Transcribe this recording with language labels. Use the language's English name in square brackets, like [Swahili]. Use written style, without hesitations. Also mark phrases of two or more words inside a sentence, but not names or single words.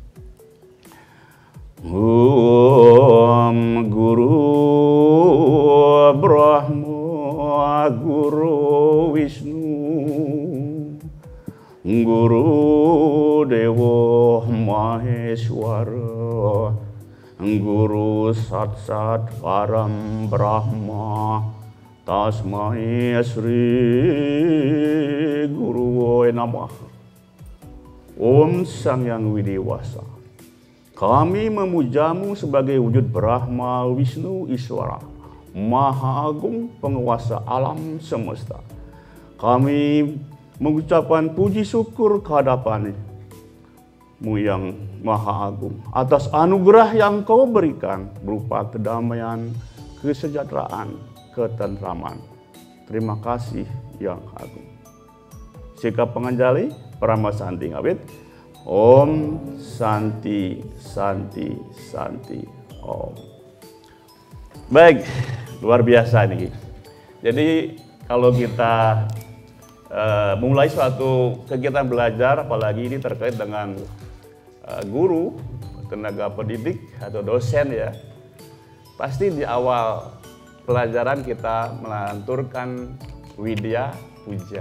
[Sanskrit] ॐ गुरु ब्रह्मा, गुरु विष्णु, गुरु देव महेश्वर, गुरु सत् परम ब्रह्म, तस्मै श्री गुरु नमः. [Indonesian] Om Sang Yang Widiwasa, kami memujamu sebagai wujud Brahma Wisnu Iswara, Maha Agung penguasa alam semesta. Kami mengucapkan puji syukur kehadapan yang maha agung, atas anugerah yang Kau berikan berupa kedamaian, kesejahteraan, ketentraman. Terima kasih yang agung. Sikap penganjali Parama Santi ngawit. [Sanskrit] ॐ शान्ति शान्ति शान्ति ॐ. [Indonesian] Baik, luar biasa nih. Jadi kalau kita mulai suatu kegiatan belajar, apalagi ini terkait dengan guru, tenaga pendidik atau dosen ya, pasti di awal pelajaran kita melanturkan Widya Puja.